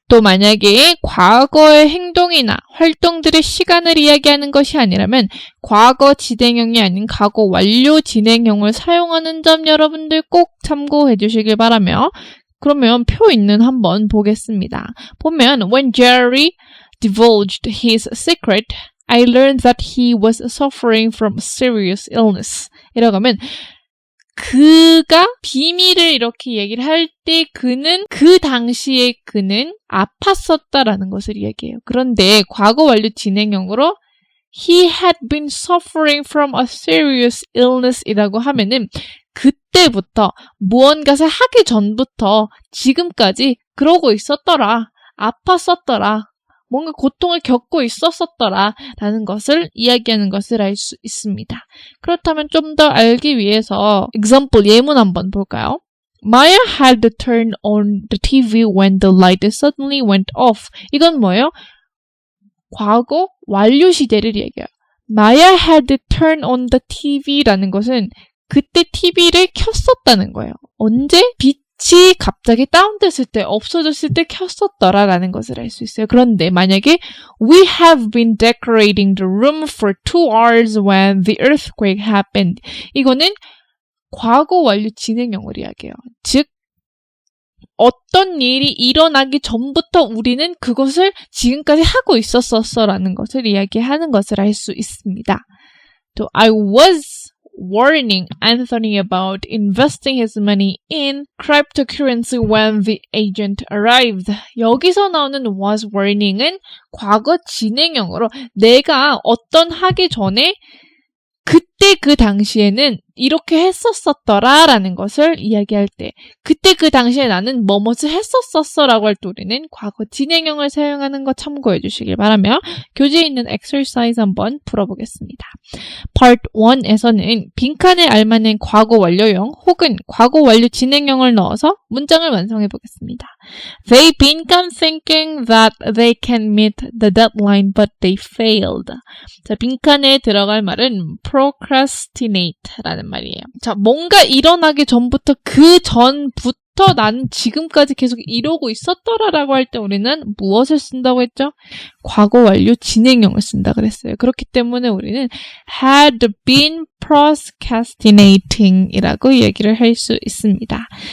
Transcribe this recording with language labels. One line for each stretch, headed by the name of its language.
Korean: 또 만약에 과거의 행동이나 활동들의 시간을 이야기하는 것이 아니라면 과거 진행형이 아닌 과거 완료 진행형을 사용하는 점 여러분들 꼭 참고해 주시길 바라며 그러면 표 있는 한번 보겠습니다. 보면
English: When Jerry divulged his secret, I learned that he was suffering from serious illness.
Korean: 이라고 하면 그가 비밀을 이렇게 얘기를 할 때 그 당시에 그는 아팠었다라는 것을 이야기해요. 그런데 과거 완료 진행형으로
English: He had been suffering from a serious illness
Korean: 이라고 하면은 그때부터 무언가를 하기 전부터 지금까지 그러고 있었더라. 아팠었더라. 뭔가 고통을 겪고 있었더라 라는 것을 이야기하는 것을 알 수 있습니다. 그렇다면 좀 더 알기 위해서 example 예문 한번 볼까요?
English: Maya had turned on the TV when the light suddenly went off.
Korean: 이건 뭐예요? 과거 완료 시제를 얘기해요.
English: Maya had turned on the TV
Korean: 라는 것은 그때 TV를 켰었다는 거예요. 언제? 빛이 갑자기 다운됐을 때, 없어졌을 때 켰었더라라는 것을 알 수 있어요. 그런데 만약에
English: We have been decorating the room for 2 hours when the earthquake happened.
Korean: 이거는 과거 완료 진행형을 이야기해요. 즉 어떤 일이 일어나기 전부터 우리는 그것을 지금까지 하고 있었어라는 것을 이야기하는 것을 알 수 있습니다.
English: 또 I was warning Anthony about investing his money in cryptocurrency when the agent arrived.
Korean: 여기서 나오는 was warning은 과거 진행형으로 내가 어떤 하기 전에 그때 그 당시에는 이렇게 했었더라 라는 것을 이야기할 때 그때 그 당시에 나는 뭐뭇을 했었어 라고 할 때 우리는 과거 진행형을 사용하는 거 참고해 주시길 바라며 교재에 있는 exercise 한번 풀어보겠습니다. Part 1에서는 빈칸에 알맞는 과거 완료형 혹은 과거 완료 진행형을 넣어서 문장을 완성해 보겠습니다.
English: They began thinking that they can meet the deadline but they failed.
Korean: 자, 빈칸에 들어갈 말은 procrastinate 라는 말이에요. 자, 뭔가 일어나기 전부터 그 전부터 전부터 나는 지금까지 계속 이러고 있었더라라고 할 때 우리는 무엇을 쓴다고 했죠? 과거 완료 진행형을 쓴다 그랬어요. 그렇기 때문에 우리는
English: had been procrastinating
Korean: 이라고 얘기를 할 수 있습니다.